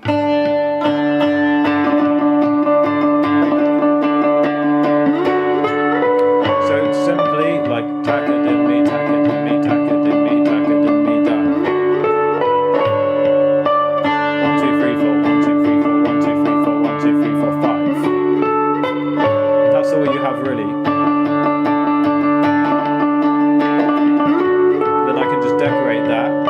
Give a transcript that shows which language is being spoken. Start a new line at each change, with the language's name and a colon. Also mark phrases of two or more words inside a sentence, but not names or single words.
English: So it's simply like taka din mi, taka din mi, taka din mi, taka din mi, da. 1 2 3 4, 1 2 3 4, 1 2 3 4, 1 2 3 4 5. That's all you have really. Then I can just decorate that.